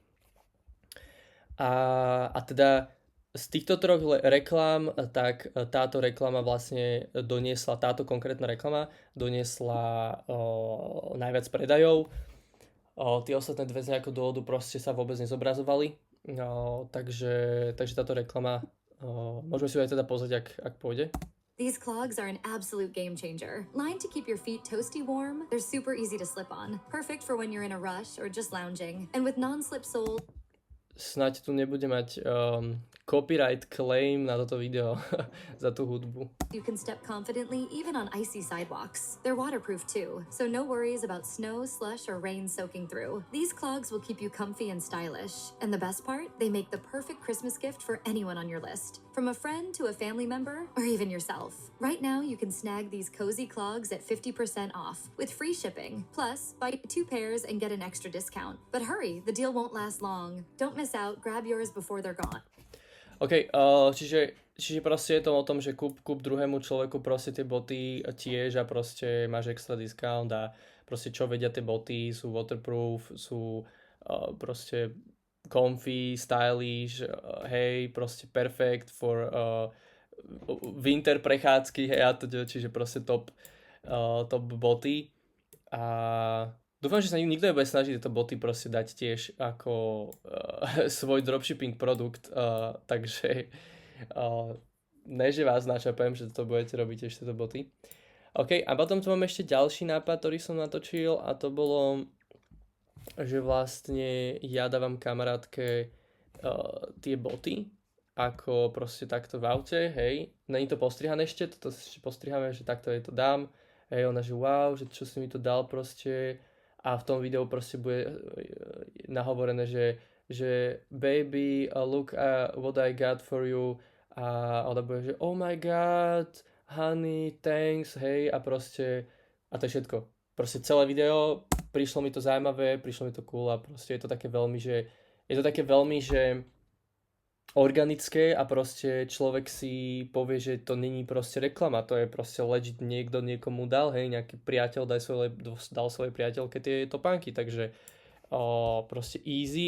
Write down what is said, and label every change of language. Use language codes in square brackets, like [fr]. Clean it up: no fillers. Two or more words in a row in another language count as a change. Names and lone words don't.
[sk] A teda z týchto troch reklám, tak táto reklama vlastne táto konkrétna reklama doniesla najviac predajov. Tie ostatné dve z nejakého dôvodu proste sa vôbec nezobrazovali. Takže táto reklama, môžeme si ju aj teda pozrieť, ak pôjde. [en] These clogs are an absolute game changer. Lined to keep your feet toasty warm, they're super easy to slip on. Perfect for when you're in a rush or just lounging. And with non-slip soles... [sk] Snáď tu nebude mať [en] copyright claim [sk] na toto video za tú hudbu. [en] You can step confidently even on icy sidewalks. They're waterproof too, so no worries about snow, slush, or rain soaking through. These clogs will keep you comfy and stylish. And the best part? They make the perfect Christmas gift for anyone on your list. From a friend to a family member, or even yourself. Right now, you can snag these cozy clogs at 50% off with free shipping. Plus, buy 2 pairs and get an extra discount. But hurry, the deal won't last long. Don't miss out, grab yours before they're gone. [sk] OK, čiže proste je to o tom, že kúp druhému človeku proste tie boty tiež a proste máš [en] extra discount [sk] a proste čo vedia tie boty, sú waterproof, sú proste [en] comfy, stylish, [sk] hej, proste [en] perfect for winter [sk] prechádzky, hej, a to, čiže proste top boty. A dúfam, že sa nikto nebude snažiť tieto boty proste dať tiež ako svoj dropshipping produkt, takže ne, že vás načapujem, že to budete robiť tiež tieto boty. OK, a potom tu mám ešte ďalší nápad, ktorý som natočil, a to bolo, že vlastne ja dávam kamarátke tie boty, ako proste takto v aute, hej. Není to postrihané ešte, toto ešte postriháme, že takto jej to dám. Hej, ona, že wow, že čo si mi to dal proste. A v tom videu proste bude nahovorené, že [en] baby, look what I got for you. [sk] A ona bude, že [en] oh my god, honey, thanks, [sk] hej. A proste, a to je všetko. Proste celé video, prišlo mi to zaujímavé, prišlo mi to cool a proste je to také veľmi, že organické a proste človek si povie, že to není proste reklama, to je proste legit niekto niekomu dal, hej, nejaký priateľ dal svojej priateľke tie topánky, takže proste easy.